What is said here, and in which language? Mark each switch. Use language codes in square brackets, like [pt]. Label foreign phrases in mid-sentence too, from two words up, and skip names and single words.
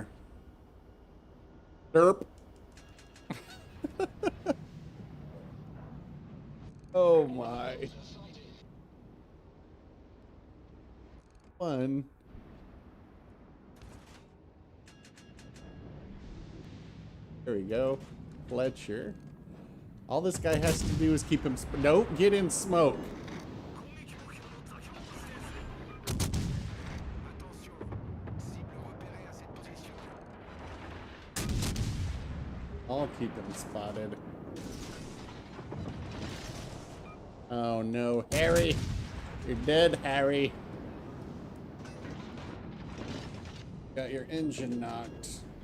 [en] Derp. Oh my. Fun. There we go. Fletcher. All this guy has to do is keep him. Nope, get in smoke. [ja] 攻撃目標の座標を指定する。 [fr] Attention, cible repérée à cette position. [en] I'll keep him spotted. Oh no, Harry! You're dead, Harry. Got your engine knocked.